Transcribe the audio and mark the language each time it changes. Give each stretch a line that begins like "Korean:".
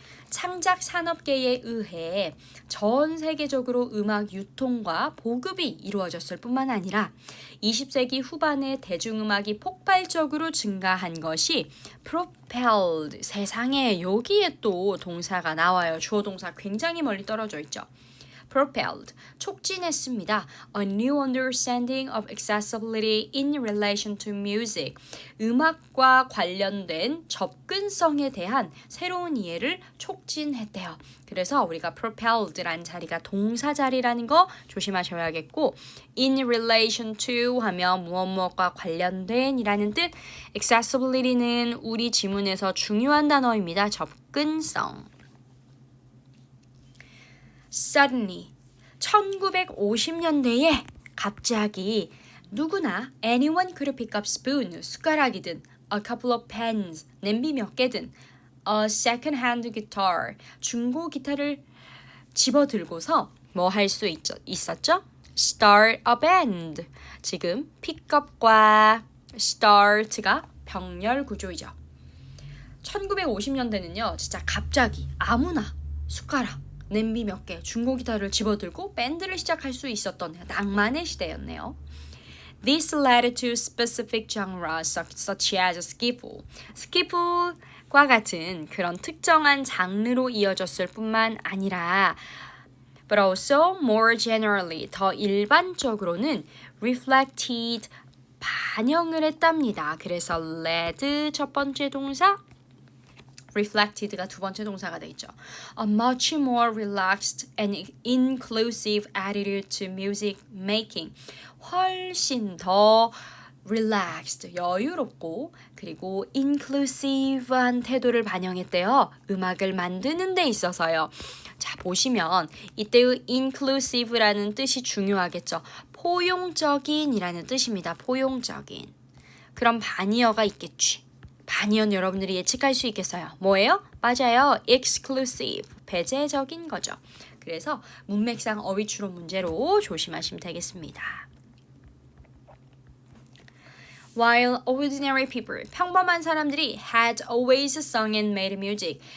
Korean: 창작 산업계에 의해 전 세계적으로 음악 유통과 보급이 이루어졌을 뿐만 아니라 20세기 후반에 대중음악이 폭발적으로 증가한 것이 propelled 세상에 여기에 또 동사가 나와요. 주어 동사 굉장히 멀리 떨어져 있죠. propelled 촉진했습니다.
English: A new understanding of accessibility in relation to music.
Korean: 음악과 관련된 접근성에 대한 새로운 이해를 촉진했대요. 그래서 우리가 propelled라는 자리가 동사 자리라는 거 조심하셔야겠고
English: in relation to
Korean: 하면 무엇과 관련된 이라는 뜻 accessibility는 우리 지문에서 중요한 단어입니다. 접근성. Suddenly 1950년대에 갑자기 누구나
English: anyone could pick up spoon
Korean: 숟가락이든
English: a couple of pens
Korean: 냄비 몇 개든
English: a second hand guitar
Korean: 중고 기타를 집어들고서 뭐 할 수 있었죠?
English: start a band.
Korean: 지금 pickup과 start가 병렬 구조이죠. 1950년대는요. 진짜 갑자기 아무나 숟가락, 냄비 몇 개, 중고 기타를 집어들고 밴드를 시작할 수 있었던 낭만의 시대였네요.
English: This led to specific genres such as skiffle.
Korean: 스키플과 같은 그런 특정한 장르로 이어졌을 뿐만 아니라
English: but also more generally,
Korean: 더 일반적으로는 reflected, 반영을 했답니다. 그래서 led 첫 번째 동사, reflected가 두 번째 동사가 되겠죠.
English: A much more relaxed and inclusive attitude to music making.
Korean: 훨씬 더 relaxed, 여유롭고 그리고 inclusive한 태도를 반영했대요. 음악을 만드는 데 있어서요. 자, 보시면 이때의 inclusive라는 뜻이 중요하겠죠. 포용적인이라는 뜻입니다. 포용적인. 그럼 반의어가 있겠지. 반의어는 여러분들이 예측할 수 있겠어요. 뭐예요? 맞아요. exclusive, 배제적인 거죠. 그래서 문맥상 어휘 추론 문제로 조심하시면 되겠습니다.
English: While ordinary people,
Korean: 평범한 사람들이
English: had always sung and made music.